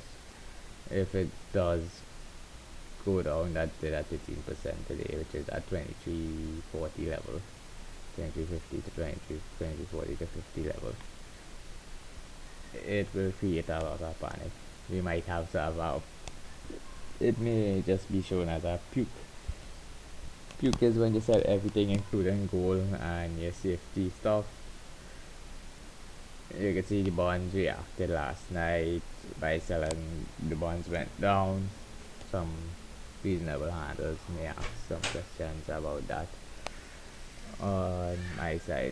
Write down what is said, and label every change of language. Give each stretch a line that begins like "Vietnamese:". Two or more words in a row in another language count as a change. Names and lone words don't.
English: If it does go down, that did at 15% today, which is at 2340 level, 2350 to 2340 to 50 level. It will create a lot of panic. We might have to have it may just be shown as a puke. Puke is when you sell everything including gold and your safety stuff. You can see the bonds reacted last night by selling. The bonds went down. Some reasonable handlers may ask some questions about that on my side.